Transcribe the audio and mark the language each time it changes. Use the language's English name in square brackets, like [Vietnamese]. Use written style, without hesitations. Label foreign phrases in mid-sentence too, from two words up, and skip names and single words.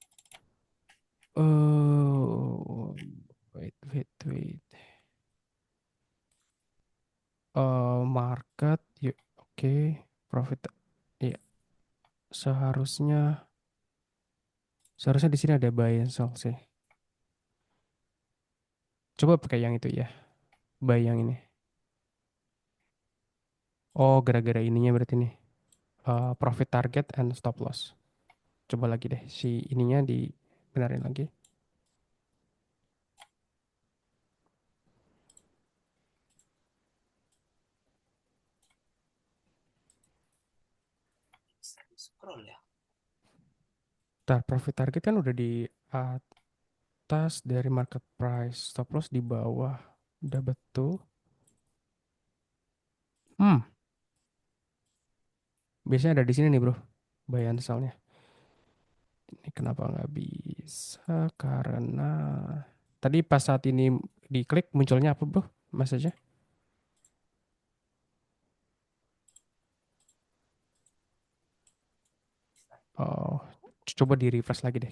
[English] Oh, wait. [Indonesian] Market, yuk, oke, profit, iya, seharusnya, seharusnya di sini ada [English] buy and sell [Indonesian] sih. Coba pakai yang itu ya, buy yang ini. Oh, gara-gara ininya berarti nih, [English] profit target and stop loss. [Indonesian] Coba lagi deh, si ininya dibenarin lagi. Bisa di scroll ya. Ntar [English] profit target [Indonesian] kan udah di atas dari [English] market price, stop loss [Indonesian] di bawah, udah betul. Hmm, biasanya ada di sini nih bro, [English] buy and sell-nya. [Indonesian] Ini kenapa nggak bisa? Karena tadi pas saat ini diklik munculnya apa bro? Message-nya? Oh, coba di refresh lagi deh.